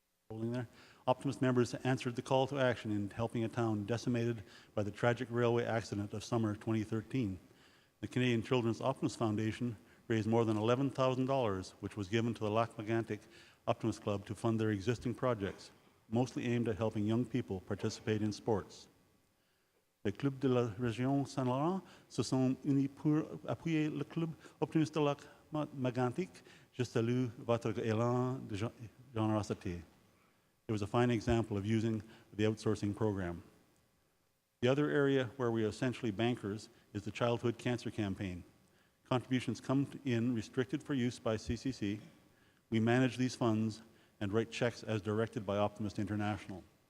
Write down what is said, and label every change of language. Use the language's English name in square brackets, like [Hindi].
[English] Holding there. Optimist members answered the call to action in helping a town decimated by the tragic railway accident of summer 2013. The Canadian Children's Optimist Foundation raised more than $11,000, which was given to the Lac-Mégantic Optimist Club to fund their existing projects, mostly aimed at helping young people participate in sports. [French] Les clubs de la région Saint-Laurent se sont unis pour appuyer le club optimiste de Lac-Mégantic. Je salue votre élan de générosité. [English] It was a fine example of using the outsourcing program. The other area where we are essentially bankers is the childhood cancer campaign. Contributions come in restricted for use by CCC. We manage these funds and write checks as directed by Optimist International.